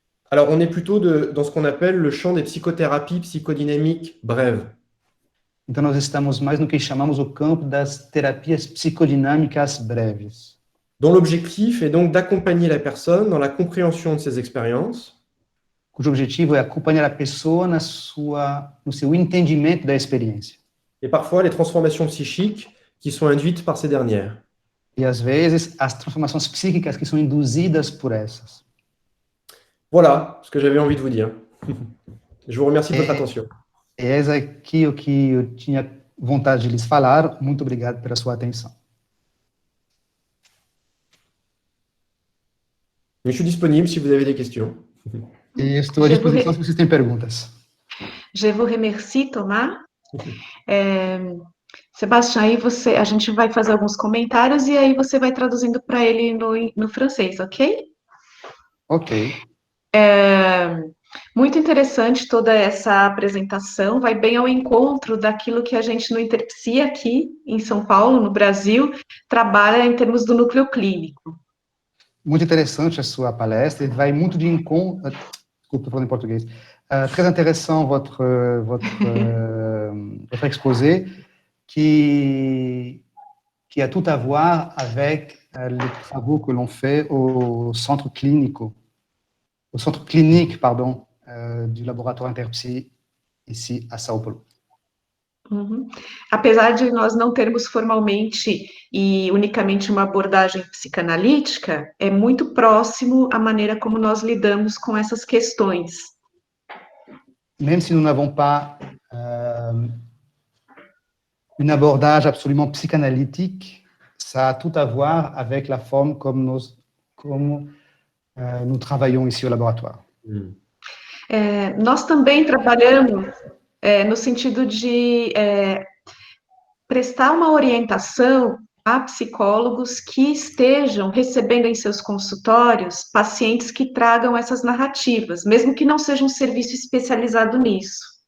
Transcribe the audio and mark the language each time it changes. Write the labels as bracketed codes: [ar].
[fr] Alors, on est plutôt dans ce qu'on appelle le champ des psychothérapies psychodynamiques brèves. [pt] Então, nós estamos mais no que chamamos o campo das terapias psicodinâmicas breves. [fr] Dont l'objectif est donc d'accompagner la personne dans la compréhension de ses expériences. [pt] Cujo objetivo é acompanhar a pessoa no seu entendimento da experiência. [fr] Et parfois les transformations psychiques qui sont induites par ces dernières. [pt] E às vezes as transformações psíquicas que são induzidas por essas. [fr] Voilà ce que j'avais envie de vous dire. Je vous remercie de votre attention. [pt] É aqui o que eu tinha vontade de lhes falar. Muito obrigado pela sua atenção. [fr] Mais je suis disponible si vous avez des questions. [pt] E estou à disposição se vocês têm perguntas. [fr] Je vous remercie, Thomas. [pt] Sebastião, aí a gente vai fazer alguns comentários e aí você vai traduzindo para ele no francês, ok? Ok. Muito interessante toda essa apresentação, vai bem ao encontro daquilo que a gente no Interpsi aqui em São Paulo, no Brasil, trabalha em termos do núcleo clínico. Muito interessante a sua palestra, vai muito de encontro... Desculpe, estou falando em português. [fr] Très intéressant votre exposé, qui a tout à voir avec les travaux que l'on fait au centre clinique, du laboratoire Interpsi, ici à São Paulo. Uhum. [pt] Apesar de nós não termos formalmente e unicamente uma abordagem psicanalítica, é muito próximo a maneira como nós lidamos com essas questões. [fr] Même si nous n'avons pas une abordage absolument psychanalytique, ça a tout à voir avec la forme comme nous travaillons ici au laboratoire. [pt] Nós também trabalhamos no sentido de prestar uma orientação a psicólogos que estejam recebendo em seus consultórios pacientes que tragam essas narrativas, mesmo que não seja um serviço especializado nisso.